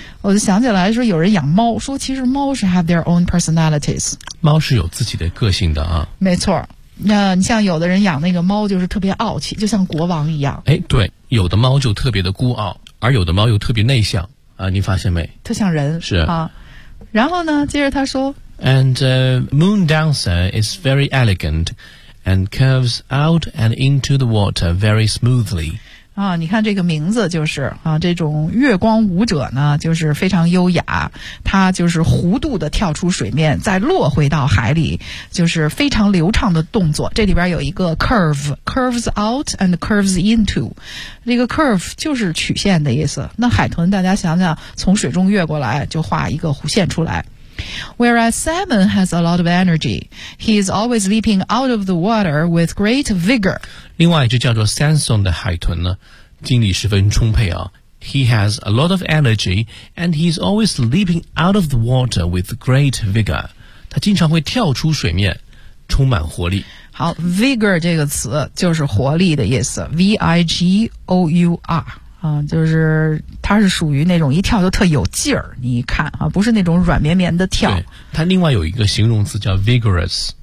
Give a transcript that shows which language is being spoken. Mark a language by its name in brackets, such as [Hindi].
[Chinese] 我就想起来说有人养猫，说其实猫是 [English] have their own personalities， [Chinese] 猫是有自己的个性的啊。没错，那你像有的人养那个猫就是特别傲气，就像国王一样。哎，对，有的猫就特别的孤傲，而有的猫又特别内向啊，你发现没？特像人是啊。然后呢，接着他说 [English] ，And moon dancer is very elegant and curves out and into the water very smoothly。 [Chinese] 啊，你看这个名字就是啊，这种月光舞者呢，就是非常优雅，他就是弧度的跳出水面，再落回到海里，就是非常流畅的动作。这里边有一个 [English] curves out and curves into， [Chinese] 这个 curve 就是曲线的意思。那海豚大家想想，从水中跃过来就画一个弧线出来。 [English] Whereas salmon has a lot of energy, he is always leaping out of the water with great vigor. [Chinese] 另外一只叫做 Samson 的海豚呢，精力十分充沛啊。 [English] He has a lot of energy and he is always leaping out of the water with great vigor. [Chinese] 他经常会跳出水面，充满活力。好 ，vigor 这个词就是活力的意思 ，V-I-G-O-U-R。就是它是属于那种一跳就特有劲儿，你一看啊，不是那种软绵绵的跳。它另外有一个形容词叫 vigorous，